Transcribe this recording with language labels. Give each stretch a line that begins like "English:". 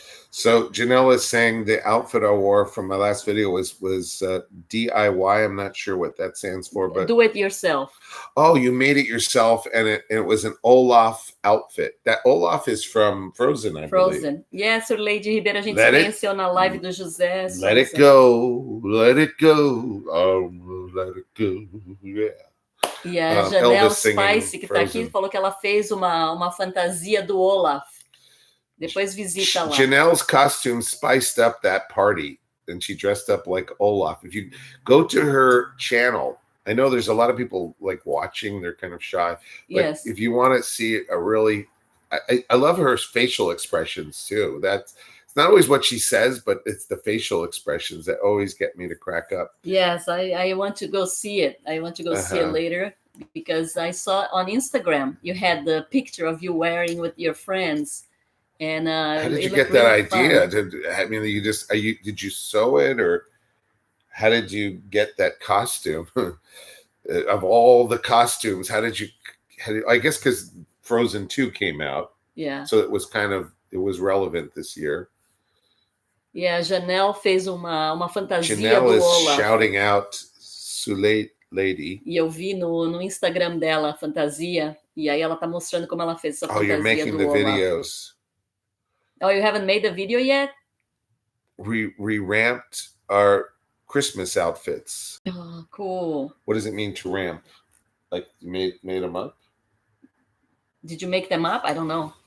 English: So Janelle is saying the outfit I wore from my last video was DIY. I'm not sure what that stands for, but do it yourself. Oh, you made it yourself, and it was an Olaf outfit. That Olaf is from Frozen, I believe. Frozen.
Portuguese: Yes, Sir Lady Ribeiro, a gente conheceu na live do José.
English: Let it go, let it go, oh, let it go, yeah.
Portuguese: E a Janelle Spice, que está aqui, falou que ela fez uma fantasia do Olaf. Depois visita lá.
English: Janelle's costume spiced up that party, and she dressed up like Olaf. If you go to her channel, I know there's a lot of people like watching, they're kind of shy. But yes. If you want to see a really, I love her facial expressions too. It's not always what she says, but it's the facial expressions that always get me to crack up. Yes, I want to go see it. I want to go see it later, because I saw on Instagram you had the picture of you wearing with your friends. And how did you get that idea? Did you sew it, or how did you get that costume? Of all the costumes, I guess because Frozen 2 came out. Yeah. So it was relevant this year.
Portuguese: Yeah, Janelle fez uma fantasia Janelle do is Olaf.
English: Shouting out Sule Lady.
Portuguese: E eu vi no Instagram dela a fantasia, e aí ela tá mostrando como ela fez essa fantasia do Olaf.
English: Oh, you're making the videos. Oh, you haven't made the video yet? We ramped our Christmas outfits. Oh, cool. What does it mean to ramp? Like you made them up? Did you make them up? I don't know.